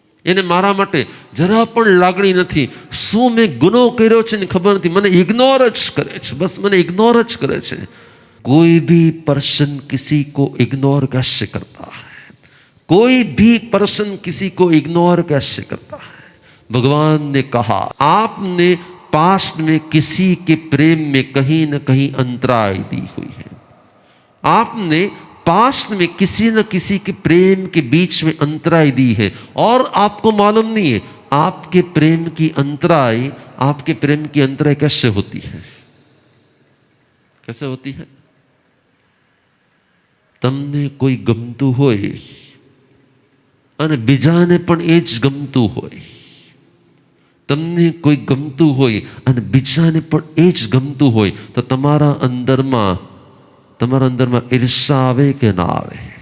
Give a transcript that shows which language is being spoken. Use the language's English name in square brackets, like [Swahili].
[Gujarati] એને મારા માટે જરા પણ લાગણી નથી। શું મેં ગુનો કર્યો છે ને ખબર નથી, મને ઇગ્નોર જ કરે છે, બસ મને ઇગ્નોર જ કરે છે। [Hindi] कोई भी पर्सन किसी को इग्नोर कैसे करता है? कोई भी पर्सन किसी को इग्नोर कैसे करता है? भगवान ने कहा, आपने पास्ट में किसी के प्रेम में कहीं न कहीं अंतराय दी हुई है। आपने पास्ट में किसी न किसी के प्रेम के बीच में अंतराय दी है, और आपको मालूम नहीं है आपके प्रेम की अंतराय कैसे होती है? कैसे होती है? [Gujarati] तमने कोई गमतुं होय અને બીજાને પણ એ જ ગમતું હોય, તમને કોઈ ગમતું હોય અને બીજાને પણ એ જ ગમતું હોય, તો તમારા અંદરમાં ઈર્ષા આવે કે ના આવે?